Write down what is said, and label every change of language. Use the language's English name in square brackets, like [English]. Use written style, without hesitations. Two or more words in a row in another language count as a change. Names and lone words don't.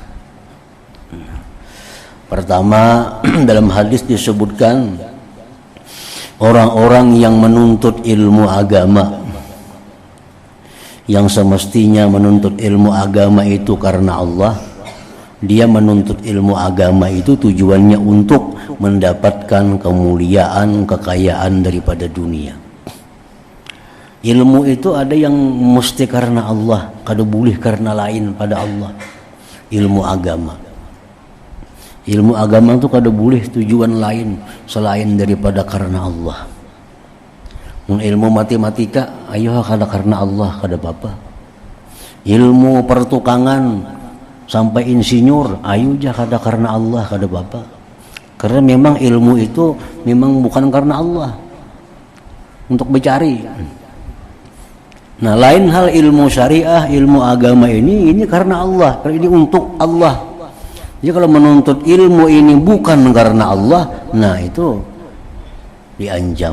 [Indonesian] Pertama, dalam hadis disebutkan orang-orang yang menuntut ilmu agama, yang semestinya menuntut ilmu agama itu karena Allah, dia menuntut ilmu agama itu tujuannya untuk mendapatkan kemuliaan, kekayaan daripada dunia. Ilmu itu ada yang mesti karena Allah, kada boleh karena lain pada Allah. Ilmu agama itu kada boleh tujuan lain selain daripada karena Allah. Ilmu matematika ayo kada karena Allah kada apa-apa. Ilmu pertukangan sampai insinyur ayo aja kada karena Allah kada apa-apa. Karena memang ilmu itu memang bukan karena Allah untuk mencari. Nah, lain hal ilmu syariah, ilmu agama ini karena Allah, ini untuk Allah. Jadi kalau menuntut ilmu ini bukan karena Allah, nah itu diancam.